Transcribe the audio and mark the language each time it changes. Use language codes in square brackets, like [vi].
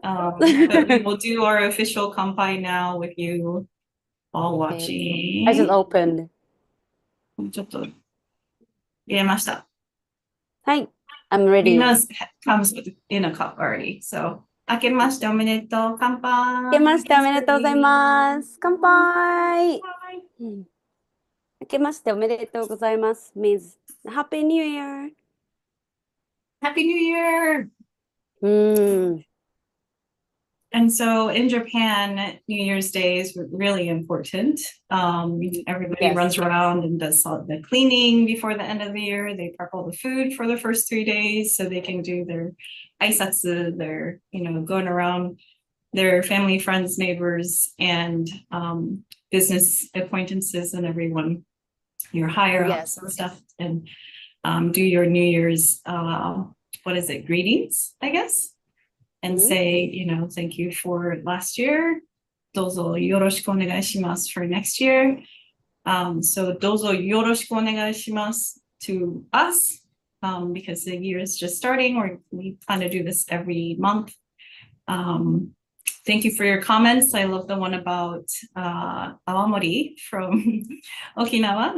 [en] But we will do our official kampai now with you all Okay. I just watching. opened. [ja] ちょっと入れました。 [en] はい。I'm ready. Lina's comes with in a cup already. [ja] So 明けましておめでとう。乾明けま杯。しておめでとうございます。乾杯。乾杯。うん、明けましておめでとうございます。 [en] Miss Happy New Year! Happy New Year! [ja] うん。 [en] And so in Japan, New Year's Day is really important. Everybody Yes. runs around and does all the cleaning before the end of the year. They prep all the food for the first 3 days so they can do their aisatsu, their, going around their family, friends, neighbors, and business acquaintances and everyone, your higher ups Yes. and stuff, and do your New Year's, greetings, I guess, and [ja] うん。 [en] say, thank you for last year. [ja] どうぞよろしくお願いします [en] for next year. So [ja] どうぞよろしくお願いします [en] to us, because the year is just starting. We plan to do this every month. Thank you for your comments. I love the one about Awamori from Okinawa.